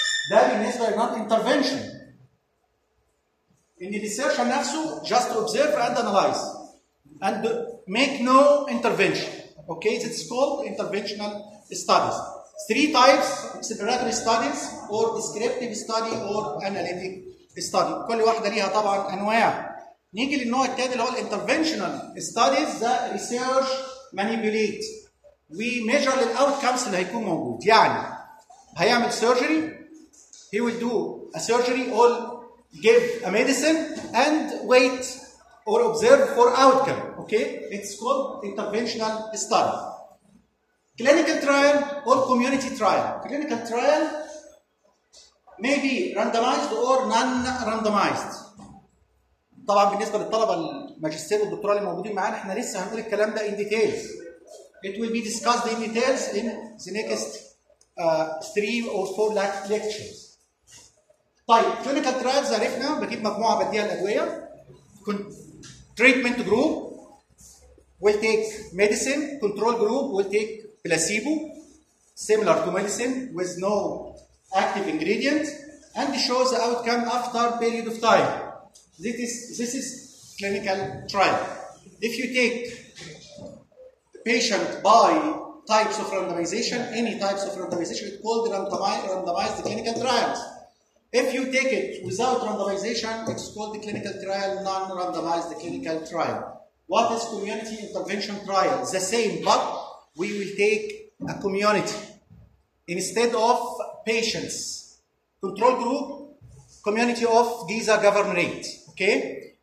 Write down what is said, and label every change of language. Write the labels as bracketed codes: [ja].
[ar] ده بالنسبه [en] للنون انترفينشن، ان الريسيرش نفسه just observe and analyse and make no intervention. Okay it's called interventional studies. Three types: exploratory studies, or descriptive study, or analytic study. [ar] كل واحدة ليها طبعاً أنواع. نيجي للنوع التاني اللي هو [en] interventional studies that research manipulate. We measure the outcomes [ar] اللي هيكون موجود. يعني هيعمل [en] surgery, he will do a surgery or give a medicine and wait or observe for outcome. Okay? It's called interventional study. Clinical trial or community trial. Clinical trial may be randomized or non-randomized. [ar] طبعا بالنسبة للطلبة الماجستير والدكتوراة اللي موجودين معانا احنا لسه هنقول الكلام ده [en] in details. It will be discussed in details in the next three or four lectures. طيب clinical trials [ar] عرفنا بجيب مجموعه بديها الادويه [en] Treatment group will take medicine control group will take placebo similar to medicine with no active ingredient and shows the outcome after period of time this is clinical trial if you take patient by types of randomization, any types of randomization, it's called randomized clinical trials. If you take it without randomization, it's called the clinical trial, non-randomized clinical trial. What is community intervention trial? The same, but we will take a community instead of patients. Control group, community of Giza governorate, okay?